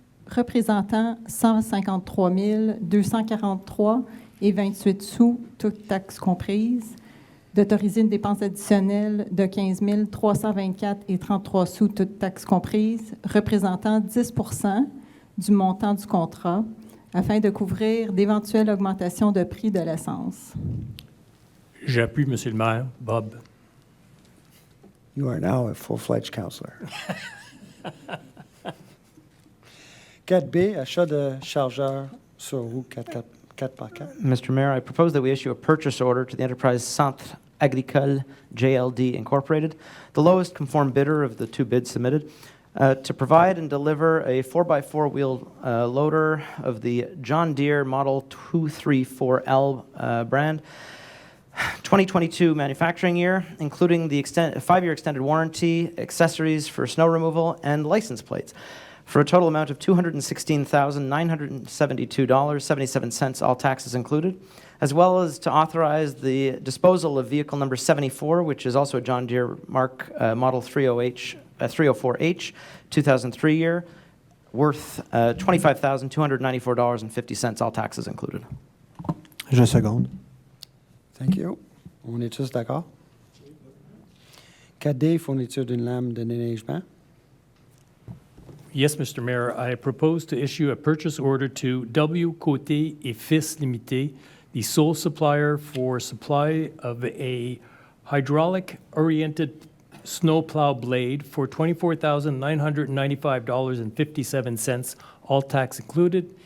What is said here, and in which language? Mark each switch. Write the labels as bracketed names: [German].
[French] représentant 153 243 et 28 sous, toutes taxes comprises, d'autoriser une dépense additionnelle de 15 324 et 33 sous, toutes taxes comprises, représentant 10 du montant du contrat, afin de couvrir d'éventuelles augmentations de prix de l'essence. J'appuie, Monsieur le maire. Bob. [English] You are now a full-fledged councillor. [French] 4B, achat de chargeurs sur roue 4x4. [English] Mr. Mayor, I propose that we issue a purchase order to the enterprise Centre Agricole JLD Incorporated, the lowest conform bidder of the two bids submitted, to provide and deliver a 4x4 wheel loader of the John Deere Model 234L brand, 2022 manufacturing year, including the 5-year extended warranty, accessories for snow removal, and license plates, for a total amount of $216,972.77, all taxes included, as well as to authorize the disposal of vehicle number 74, which is also a John Deere Model 304H, 2003 year, worth $25,294.50, all taxes included. [French] Je seconde. [English] Thank you. [French] On est tous d'accord? 4D, fourniture d'une lame de déneigement. [English] Yes, Mr. Mayor, I propose to issue a purchase order to W. Côté et Fils Limité, the sole supplier for supply of a hydraulic-oriented snowplow blade for $24,995.57, all tax included,